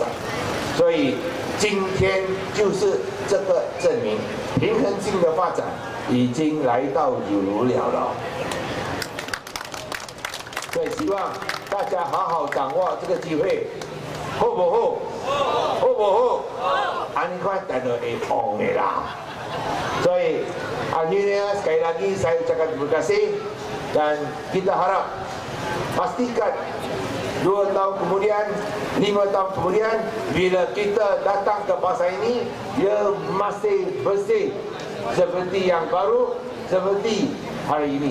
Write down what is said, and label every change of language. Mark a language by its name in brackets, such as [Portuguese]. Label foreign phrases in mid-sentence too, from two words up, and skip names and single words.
[Chinese] 所以今天就是这个证明，平衡性的发展已经来到有如了。所以希望大家好好掌握这个机会，好不好？好不好？安尼款才会红的啦。 [Malay] 所以 akhirnya sekali lagi saya ucapkan terima kasih dan kita harap pastikan 2 tahun kemudian, 5 tahun kemudian bila kita datang ke pasar ini, dia masih bersih seperti yang baru, seperti hari ini.